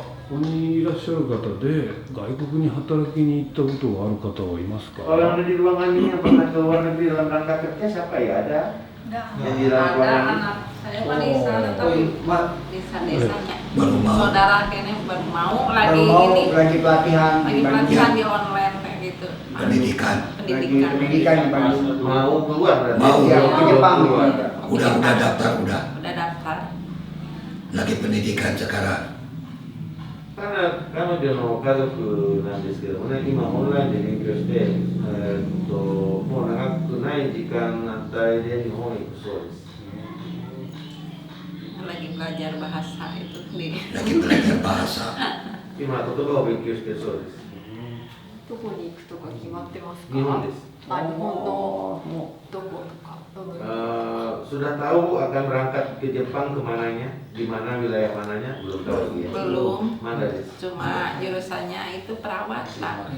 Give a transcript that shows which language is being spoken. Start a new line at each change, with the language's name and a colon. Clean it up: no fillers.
Japanese: ここにいらっしゃる方で外国に働きに行ったことがある方はいますか？
Indonesian: Orang di ruangan ini yang pernah ke luar negeri dalam rangka kerja siapa ya? Ada? Yang di dalam ruangan ini? Saya mah di sana tapi desa-desanya. Saudara kayaknya baru mau lagi ini. Lagi pelatihan. Lagi pelatihan di online kayak gitu. Pendidikan. Pendidikan di Bandung. Mau keluar berarti? Mau. Ya, ke Jepang. Udah daftar, udah. Udah daftar. Lagi pendidikan sekarang.
Japanese: 彼女の家族なんですけどもね、今オンラインで勉強して、もう長くない時間帯で日本へ行くそうです。
Indonesian: Lagi belajar bahasa itu di. Lagi belajar bahasa.
Japanese: 今言葉を勉強してるそうです。 Tuh こに行くとか決まってますか？日本です。あ、日本のどことか部分。
Indonesian: Sudah tahu akan berangkat ke Jepang kemananya, di mana wilayah mananya belum tahu lagi ya. Belum. Mana des? Cuma jurusannya itu perawatan.